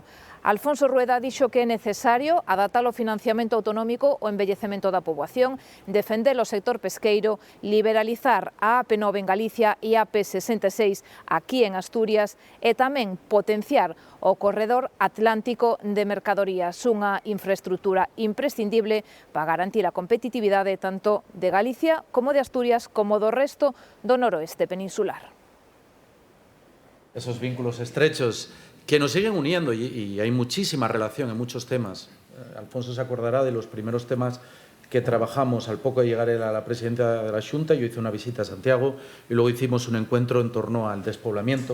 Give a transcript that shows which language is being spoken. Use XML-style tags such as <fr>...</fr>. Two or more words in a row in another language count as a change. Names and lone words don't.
<gl>Alfonso Rueda dixo que é necesario adaptar o financiamento autonómico ao envellecemento da poboación, defender o sector pesqueiro, liberalizar a AP9 en Galicia e a AP66 aquí en Asturias e tamén potenciar o corredor atlántico de mercadorías, unha infraestructura imprescindible para garantir a competitividade tanto de Galicia como de Asturias como do resto do noroeste peninsular.</gl> <es>Esos vínculos estrechos que nos siguen uniendo y hay muchísima relación en muchos temas. Alfonso se acordará de los primeros temas que trabajamos al poco de llegar a la presidencia de la Xunta. Yo hice una visita a Santiago y luego hicimos un encuentro en torno al despoblamiento.</es>